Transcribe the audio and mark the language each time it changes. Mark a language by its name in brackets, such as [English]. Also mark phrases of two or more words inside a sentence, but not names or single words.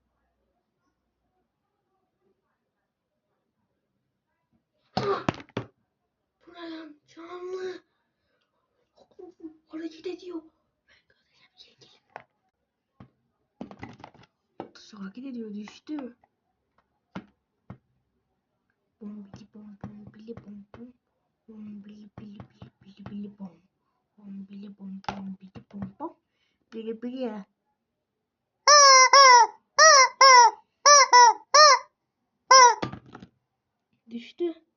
[Turkish] Bu ne lan? Canlı. Hareket ediyor. Hareket ediyor, düştü. Bombili bom bom bili bom bom. Bombili bili bili bili bili bom. Bombili bom bom bili bom bom. Bili bili. Düştü.